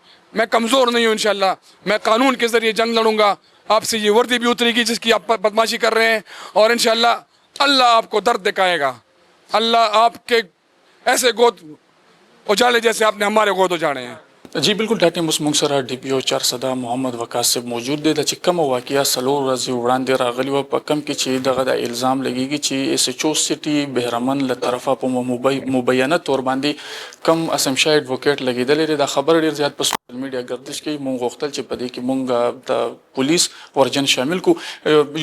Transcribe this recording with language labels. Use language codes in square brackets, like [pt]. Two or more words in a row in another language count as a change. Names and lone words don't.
[ur] میں کمزور نہیں ہوں انشاءاللہ. میں قانون کے ذریعے جنگ لڑوں گا. آپ سے یہ وردی بھی اترے گی جس کی آپ بدماشی کر رہے ہیں, اور انشاءاللہ اللہ آپ کو درد دکھائے گا. اللہ آپ کے ایسے گود اجالے جیسے آپ نے ہمارے گود اجاڑے ہیں. جی بالکل [ps] ډاکټر مسموږ سره ډي پی او چارسده محمد وقاص صاحب موجود دی. د چې کومه واقعه څلور ورځې وړاندې راغلې وه په کم کې چې دغه د الزام لګېږي چې ایس ایچ او سټي بهرمن له طرفه په مبینه طور باندې کم اسمشاه ایډوکیټ لګېدلی دی. دا خبر ډېر زیات په سوشل میډیا ګردش کوي. مونږ غوښتل چې په دې کې مونږ د پولیس ورجن شامل کړو.